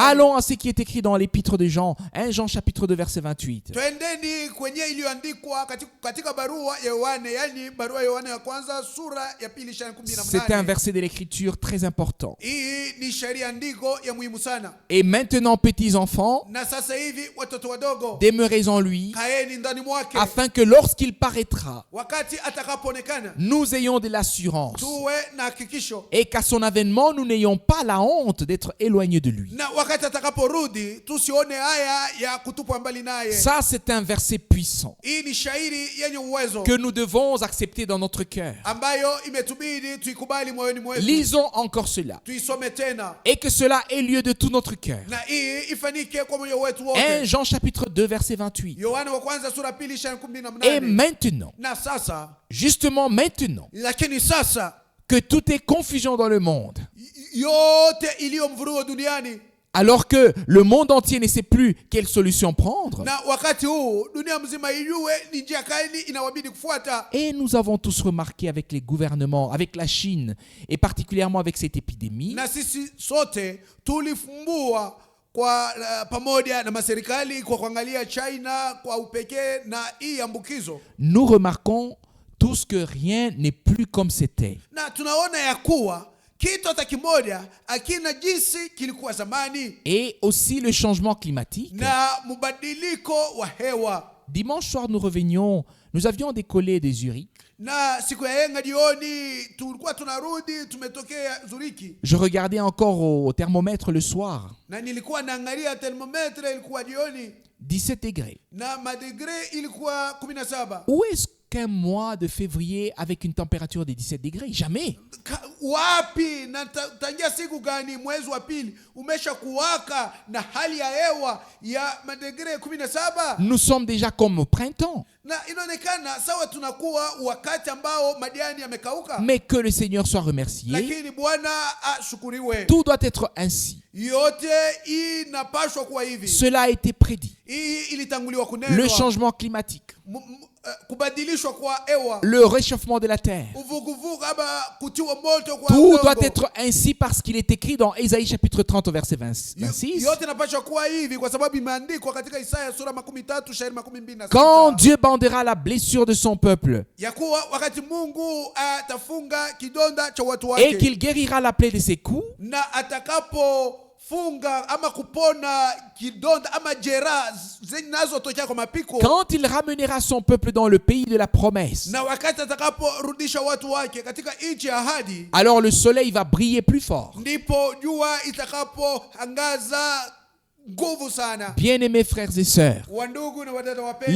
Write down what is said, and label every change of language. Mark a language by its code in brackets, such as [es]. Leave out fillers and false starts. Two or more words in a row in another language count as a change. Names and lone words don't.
[fr] Allons à ce qui est écrit dans l'épître de Jean, 1 Jean chapitre 2 verset 28. [sw] Twendeni kwenye iliyoandikwa katika barua ya Yohane, yani barua ya Yohane ya kwanza sura ya pili shairi 18. [fr] C'est un verset de l'écriture très important. [sw] Hii ni shairi andiko ya muhimu sana. [fr] Et maintenant, petits enfants, [sw] Na sasa hivi watoto wadogo, [fr] demeurez en lui, [sw] kaeni ndani mwake, [fr] afin que lorsqu'il paraîtra, [sw] wakati atakapoonekana [fr] nous ayons de l'assurance. [sw] tuwe na hakikisho, [fr] Et qu'à son avènement, nous n'ayons pas la honte d'être éloignés de lui. [sw] na wakati atakaporudi tusione haya ya kutupwa mbali naye. [fr] Ça, c'est un verset puissant [sw] Hii ni shairi yenye uwezo [fr] que nous devons accepter dans notre cœur. [sw] ambayo imetubidi tuikubali moyoni mwetu. [fr] Lisons encore cela. [sw] Tuisome tena, [fr] Et que cela ait lieu de tout notre cœur. [sw] na hii ifanyike kwa moyo wetu 1 wote. [fr] Jean chapitre 2 verset 28. [sw] Yohane wa kwanza sura pili shairi [fr] Et 18. maintenant, [sw] Na sasa, [fr] justement maintenant, [sw] lakini sasa [fr] que tout est confusion dans le monde, [sw] yote iliyo mvurugo duniani, [fr] alors que le monde entier ne sait plus quelle solution prendre. [sw] na wakati huu dunia mzima ijue ni njia gani inawabidi kufuata. [fr] Et nous avons tous remarqué avec les gouvernements, avec la Chine, et particulièrement avec cette épidémie, [sw] Na sisi sote tulifumbua kwa pamoja na maserikali kwa kuangalia China kwa upekee na hii ambukizo, [fr] nous remarquons tous que rien n'est plus comme c'était. [sw] na tunaona ya kuwa kitu hata kimoja akina jinsi kilikuwa zamani, [fr] Et aussi le changement climatique. [sw] na mubadiliko wa hewa. [fr] Dimanche soir, nous revenions, nous avions décollé de Zurich. [sw] Na siku ya yenga jioni tulikuwa tunarudi, tumetokea Zuriki, [fr] Je regardais encore au thermomètre le soir, [sw] na nilikuwa naangalia thermometre, ilikuwa jioni [fr] 17 degrés. [sw] na madigre ilikuwa 17. [fr] Où est-ce qu'un mois de février avec une température de 17 degrés? Jamais. [sw] Wapi na tangia siku gani mwezi wa pili umesha kuwaka na hali ya hewa ya madigre 17? [fr] Nous sommes déjà comme au printemps. [sw] Na inaonekana sawa tunakuwa wakati ambao majani yamekauka, [fr] Mais que le Seigneur soit remercié. [sw] lakini Bwana ashukuriwe. [fr] Tout doit être ainsi. [sw] Yote inapashwa kuwa hivi. [fr] Cela a été prédit. [sw] Hii ilitanguliwa [fr] Le [sw] kunenwa, [fr] changement climatique, [sw] kubadilishwa kwa hewa, [fr] le réchauffement de la terre. [sw] uvuguvugu ama kutiwa moto kwa [fr] Tout [sw] udongo. [fr] doit être ainsi parce qu'il est écrit dans Ésaïe chapitre 30 verset 26. [sw] Yote inapaswa kuwa hivi kwa sababu imeandikwa katika Isaya sura 13 shairi 26. [fr] Quand Dieu bandera la blessure de son peuple [sw] Ya kuwa wakati Mungu atafunga kidonda cha watu [fr] et [sw] wake, [fr] qu'il guérira la plaie de ses coups, [sw] na atakapofunga ama kupona kidonda ama jeraha zinazotokea kwa mapiko, [fr] quand il ramènera son peuple dans le pays de la promesse, [sw] na wakati atakaporudisha watu wake katika nchi ya ahadi, [fr] alors le soleil va briller plus fort. [sw] ndipo jua itakapoangaza nguvu sana. [fr] Bien-aimés frères et sœurs, [sw] Wandugu na wadada [fr] les